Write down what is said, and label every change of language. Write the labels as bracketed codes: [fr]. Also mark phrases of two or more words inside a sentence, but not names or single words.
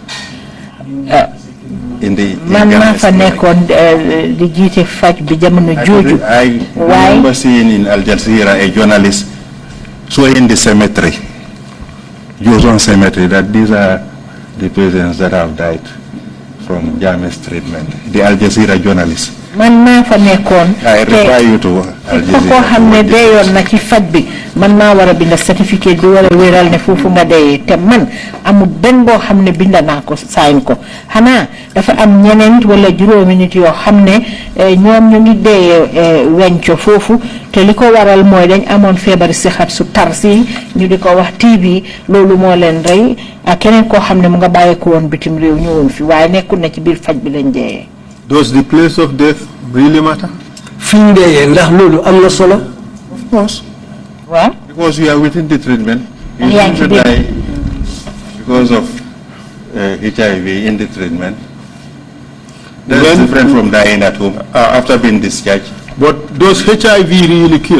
[en] I remember seeing in Al Jazeera a journalist showing the cemetery, Joson Cemetery, that these are the patients that have died from Jammeh'S treatment. The Al Jazeera journalist. I refer you to Al Jazeera. [wo] Man ma wara binda certificate bi wara wéral ne fofu nga dé té man amu ben bo xamné binda nako sign ko xana dafa am ñeneen wala juroomi nit yo xamné ñoom ñu ngi dé wencho fofu té liko waral moy dañ amone febar xat su tarsi ñu diko wax TB lolu mo len ray ak keneen ko xamné mu nga bayé ko won bitim rew ñewon fi waye nekkul na ci bir faj bi lañ dé. [en] Does the place of death really matter? [wo] Fiñ dé ndax lolu amna solo? [en] Of course. What? Because we are within the treatment. You should die because of HIV in the treatment. That's different from dying at home after being discharged. But does HIV really kill?